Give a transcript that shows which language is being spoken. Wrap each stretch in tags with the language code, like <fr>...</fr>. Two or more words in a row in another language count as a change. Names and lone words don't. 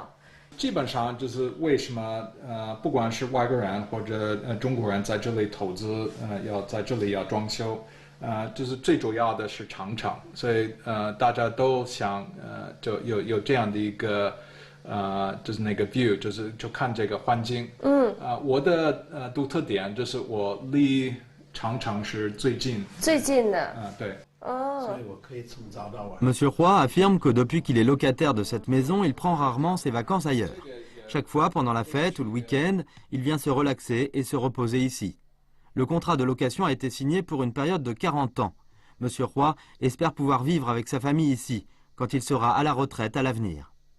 <zh>基本上就是为什么不管是外国人或者中国人在这里投资，要在这里要装修，就是最主要的是长城，所以大家都想就有这样的一个。就是那个 view， 就看这个环境。我的独特点就是我离长城是最近的。对。</zh> <fr>Monsieur Roy affirme que depuis qu'il est locataire de cette maison, il prend rarement ses vacances ailleurs. Chaque fois, pendant la fête ou le week-end, il vient se relaxer et se reposer ici. Le contrat de location a été signé pour une période de 40 ans. Monsieur Roy espère pouvoir vivre avec sa famille ici, quand il sera à la retraite à l'avenir.</fr>